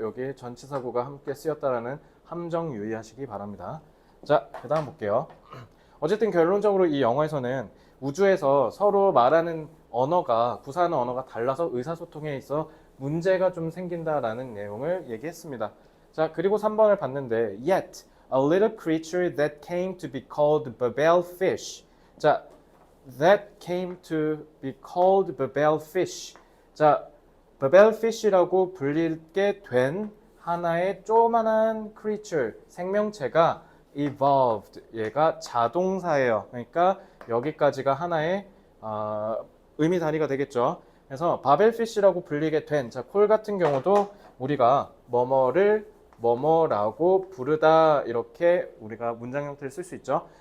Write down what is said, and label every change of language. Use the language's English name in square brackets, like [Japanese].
[Korean] 여기 전치사구가 함께 쓰였다라는 함정 유의하시기 바랍니다. 자, 그 다음 볼게요. 어쨌든 결론적으로 이 영어에서는 우주에서 서로 말하는 언어가 구사하는 언어가 달라서 의사소통에 있어 문제가 좀 생긴다라는 내용을 얘기했습니다. 자, 그리고 3번을 봤는데 [English] yet a little creature that came to be called Babel fish. [Korean] 자, [English] that came to be called Babel fish. [Korean] 자, Babel fish라고 불리게 된 하나의 조그만한 creature, 생명체가 evolved. 얘가 자동사예요. 그러니까 여기까지가 하나의 의미 단위가 되겠죠. 그래서 바벨피쉬라고 불리게 된, 자, 콜 같은 경우도 우리가 뭐뭐를 뭐뭐라고 부르다 이렇게 우리가 문장 형태를 쓸 수 있죠.